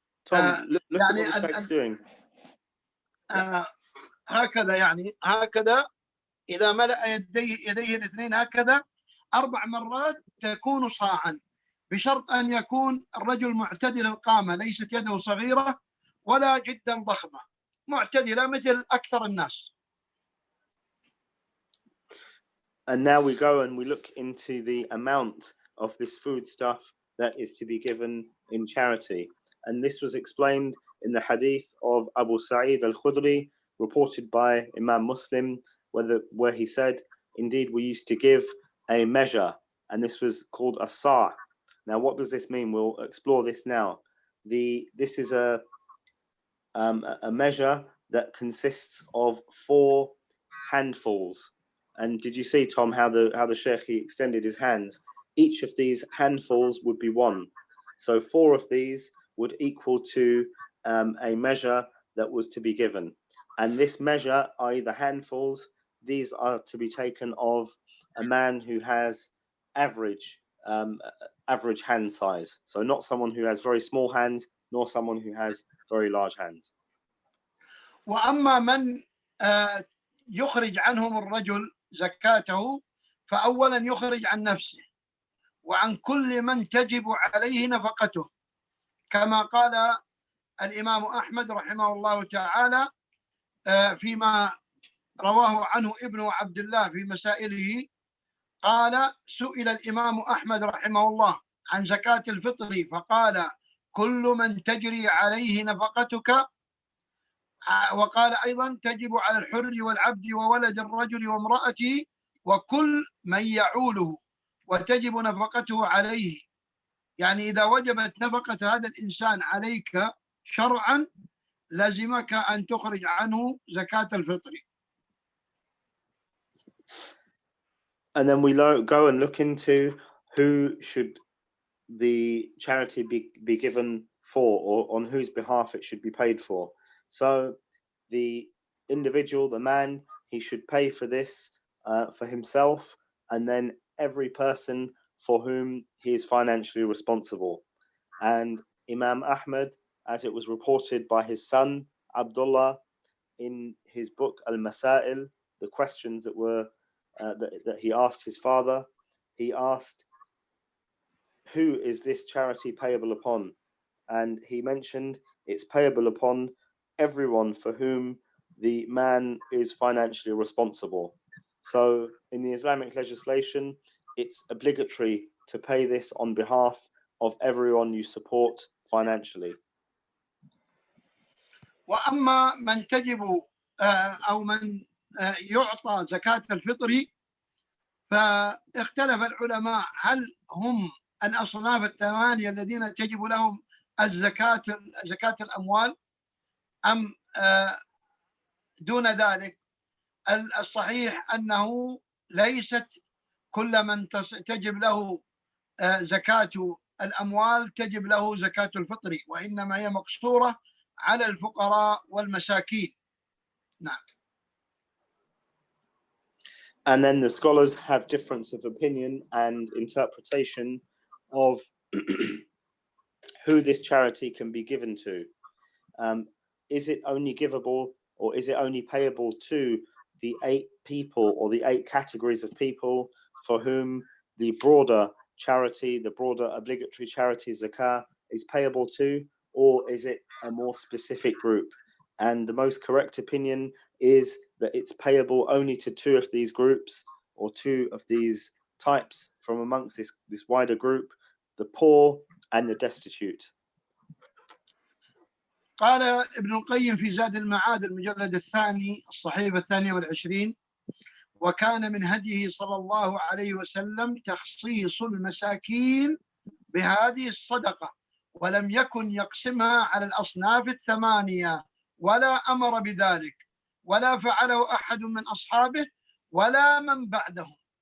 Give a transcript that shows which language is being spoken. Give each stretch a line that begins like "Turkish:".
English: look at what the Sheikh's doing.
Arabic: هكذا، يعني هكذا إذا ملأ يديه الاثنين هكذا 4 مرات تكون صاعا، بشرط أن يكون الرجل معتدل القامة، ليست يده صغيرة ولا جدا ضخمة، معتدلة مثل أكثر الناس.
English: And now we go and we look into the amount of this food stuff that is to be given in charity. And this was explained in the hadith of Abu Sa'id al-Khudri, reported by Imam Muslim, where he said, indeed, we used to give a measure, and this was called a sa'. Now, what does this mean? We'll explore this now. This is a measure that consists of 4 handfuls. And did you see, Tom, how the Sheikh, he extended his hands? Each of these handfuls would be 1. So 4 of these would equal to a measure that was to be given. And this measure, i.e. the handfuls, these are to be taken of a man who has average hand size. So not someone who has very small hands, nor someone who has very large hands.
Arabic: وأما من يخرج عنهم الرجل زكاته فأولا يخرج عن نفسه وعن كل من تجب عليه نفقته، كما قال الإمام أحمد رحمه الله تعالى فيما رواه عنه ابن عبد الله في مسائله، قال سئل الإمام أحمد رحمه الله عن زكاة الفطر فقال كل من تجري عليه نفقتك، وقال أيضا تجب على الحر والعبد وولد الرجل وامرأته وكل من يعوله وتجب نفقته عليه. يعني إذا وجبت نفقة هذا الإنسان عليك شرعا لازمك أن تخرج عنه زكاة الفطر.
English: And then we go and look into who should the charity be given for, or on whose behalf it should be paid for. So the individual, the man, he should pay for this for himself, and then every person for whom he is financially responsible. And Imam Ahmad, as it was reported by his son Abdullah in his book Al-Masail, the questions that were that he asked his father, he asked who is this charity payable upon? And he mentioned it's payable upon everyone for whom the man is financially responsible. So in the Islamic legislation, it's obligatory to pay this on behalf of everyone you support financially.
Arabic: وأما من تجب أو من يعطى زكاة الفطر فاختلف العلماء هل هم الأصناف الثمانية الذين تجب لهم زكاة الأموال أم دون ذلك. الصحيح أنه ليست كل من تجب له زكاة الأموال تجب له زكاة الفطر، وإنما هي مقصورة على الفقراء والمساكين. نعم.
English: And then the scholars have difference of opinion and interpretation of who this charity can be given to. Is it only givable, or is it only payable to the 8 people or the 8 categories of people for whom the broader charity, the broader obligatory charity zakah is payable to, or is it a more specific group? And the most correct opinion is that it's payable only to 2 of these groups, or 2 of these types from amongst this wider group, the poor and the destitute.
Arabic: قال ابن القيم في زاد المعاد المجلد الثاني الصحيفة 22: وكان من هديه صلى الله عليه وسلم تخصيص المساكين بهذه الصدقة، ولم يكن يقسمها على الأصناف الثمانية، ولا أمر بذلك، ولا فعله أحد من أصحابه ولا من بعدهم.